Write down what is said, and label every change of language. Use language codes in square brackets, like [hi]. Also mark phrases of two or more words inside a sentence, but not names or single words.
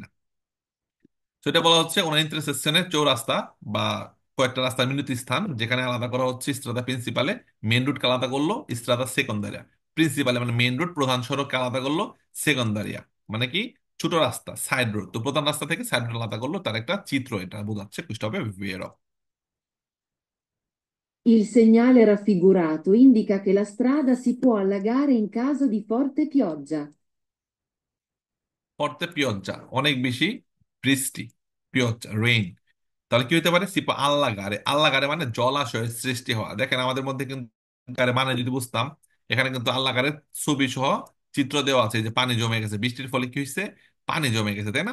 [bn] সেটা বলা হচ্ছে ওনার ইন্টারসেকশনের চৌরাস্তা বা কয়েকটা রাস্তার মিলিত স্থান, যেখানে আলাদা করা হচ্ছে [it] strada principale, [bn] মেন রুটকে আলাদা করলো [it] strada secondaria. [bn] প্রিন্সিপালে মানে মেন রুট, প্রধান সড়ককে আলাদা করলো সেকেন্দারিয়া, মানে কি ছোট রাস্তা, সাইড রোড। তো প্রধান রাস্তা থেকে সাইড রোড আলাদা করলো, তার একটা চিত্র এটা বোঝাচ্ছে, কুষ্টা হবে ভেরো। [it] Il segnale raffigurato indica che la strada si può allagare in caso di forte pioggia. [bn] পড়তে পিয়জ্জা, অনেক বেশি বৃষ্টি, পিয়জ্জা রেইন। তাহলে কি হতে পারে, [it] si può allagare, [bn] আল্লাহ গারে মানে জলাশয়ের সৃষ্টি হওয়া। দেখেন আমাদের মধ্যে কিন্তু গারে মানে যদি বুঝতাম, এখানে কিন্তু আল্লাহ গারের ছবি সহ চিত্র দেওয়া আছে, যে পানি জমে গেছে, বৃষ্টির ফলে কি হয়েছে, পানি জমে গেছে, তাই না?